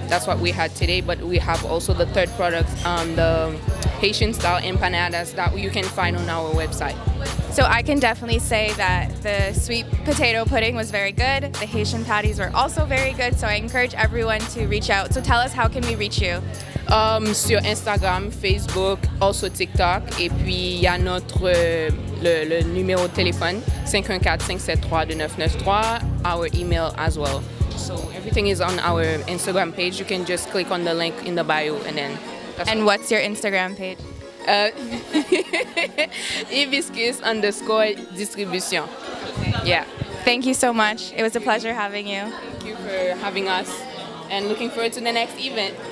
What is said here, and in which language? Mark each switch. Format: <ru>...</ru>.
<en>That's what we had today, but we have also the third product, the Haitian style empanadas that you can find on our website. So I can definitely say that the sweet potato pudding was very good. The Haitian patties were also very good, so I encourage everyone to reach out. So tell us, how can we reach you?</en> <fr>Sur Instagram, Facebook,</fr> <en>also TikTok.</en> <fr>Et puis, il y a notre le numéro de téléphone, 514-573-2993,</fr> <en>our email as well. So everything is on our Instagram page. You can just click on the link in the bio and then... And what's your Instagram page? Hibiscus_distribution. Yeah. Thank you so much. It was a pleasure having you. Thank you for having us and looking forward to the next event.</en>